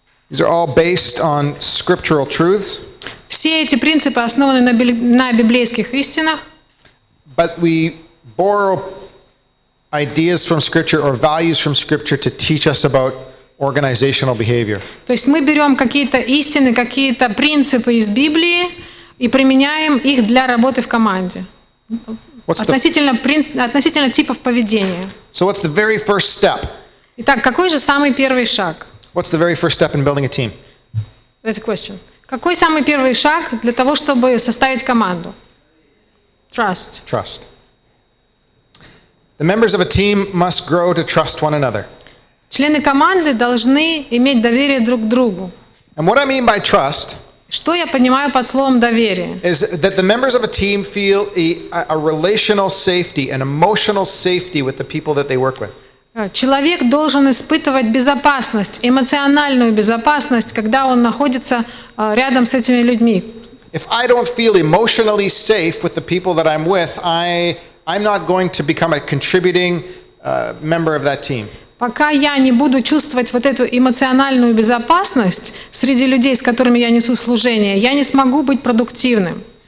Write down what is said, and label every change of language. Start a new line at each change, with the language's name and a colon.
English: These are all based on scriptural truths.
Russian: Все эти принципы основаны на библейских истинах.
English: But we borrow ideas from Scripture or values from Scripture to teach us about organizational behavior.
Russian: То есть мы берем какие-то истины, какие-то принципы из Библии и применяем их для работы в команде. Относительно типов поведения.
English: So what's the very first step?
Russian: Итак, какой же самый первый шаг?
English: What's the very first step in building a team? That's a question.
Russian: Какой самый первый шаг для того, чтобы составить команду?
English: Trust. Trust. The members of a team must grow to trust one another.
Russian: Члены команды должны иметь доверие друг к другу.
English: And what I mean by trust
Russian: Что я понимаю под словом доверие?
English: is that the members of a team feel a relational safety, an emotional safety with the people that they work with.
Russian: Человек должен испытывать безопасность, эмоциональную безопасность, когда он находится рядом с этими людьми.
English: If I don't feel emotionally safe with the people that I'm with, I'm not going to become a contributing member of that team.
Russian: Пока я не буду чувствовать вот эту эмоциональную безопасность среди людей, с которыми я несу служение, я не смогу быть продуктивным.